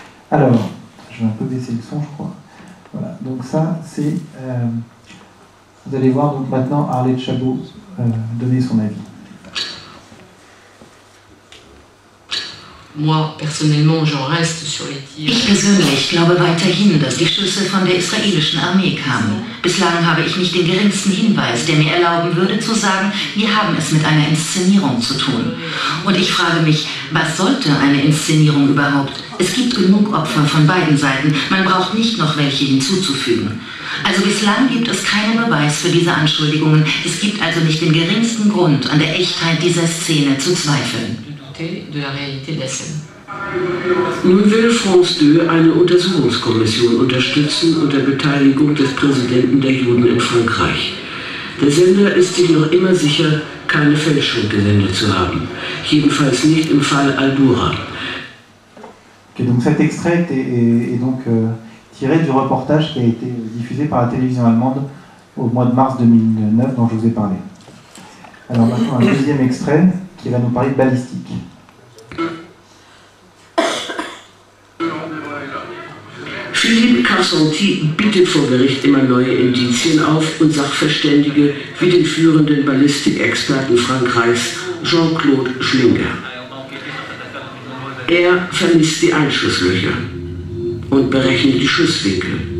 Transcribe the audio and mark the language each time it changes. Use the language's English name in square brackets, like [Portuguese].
[French] Alors, je vais un peu baisser le son, je crois. Voilà, donc ça, c'est... vous allez voir donc maintenant Arlette Chabot donner son avis. Moi, personnellement, j'en reste sur les tirs. [German] Ich persönlich glaube weiterhin, dass die Schüsse von der israelischen Armee kamen. Bislang habe ich nicht den geringsten Hinweis, der mir erlauben würde zu sagen, wir haben es mit einer Inszenierung zu tun. Und ich frage mich, was sollte eine Inszenierung überhaupt? Es gibt genug Opfer von beiden Seiten, man braucht nicht noch welche hinzuzufügen. Also bislang gibt es keinen Beweis für diese Anschuldigungen. Es gibt also nicht den geringsten Grund, an der Echtheit dieser Szene zu zweifeln. [French] De la réalité de la scène. [German] Nun will France 2 eine Untersuchungskommission unterstützen unter Beteiligung des Präsidenten der Juden in Frankreich. Der Sender ist sich noch immer sicher, keine Fälschung gesendet zu haben. Jedenfalls nicht im Fall Al-Dura. [French] Okay, donc cet extrait est donc tiré du reportage qui a été diffusé par la télévision allemande au mois de mars 2009 dont je vous ai parlé. Alors maintenant un deuxième extrait qui va nous parler de balistique. [German] Philippe Cassonti bietet vor Gericht immer neue Indizien auf und Sachverständige wie den führenden Ballistikexperten Frankreichs Jean-Claude Schlinger. Er vermisst die Einschusslöcher und berechnet die Schusswinkel.